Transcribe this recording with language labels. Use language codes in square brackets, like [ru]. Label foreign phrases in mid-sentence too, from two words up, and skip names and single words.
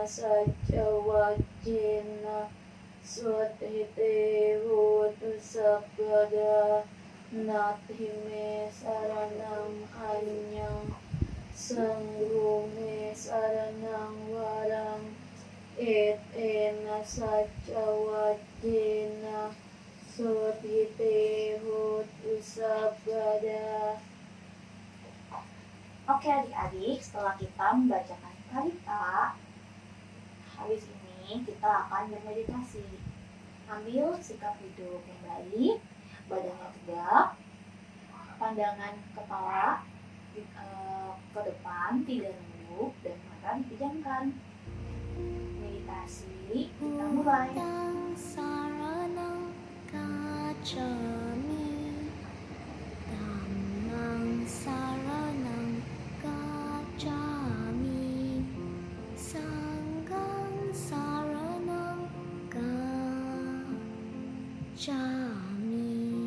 [pi] sajjavajjena sudhite hotu sabbada natime saranam anyam sangho me saranam varam etena sajjavajjena sudhite hotu sabbada. [id] Oke adik-adik, setelah kita membacakan parita, habis ini kita akan bermeditasi. Ambil sikap duduk yang baik, badannya tegak, pandangan kepala ke depan, tidak nunduk, dan mata dipejamkan. Meditasi, kita mulai. [pi] Saranang gacchami, dhammang saranang gacchami, sanghang saranang gacchami.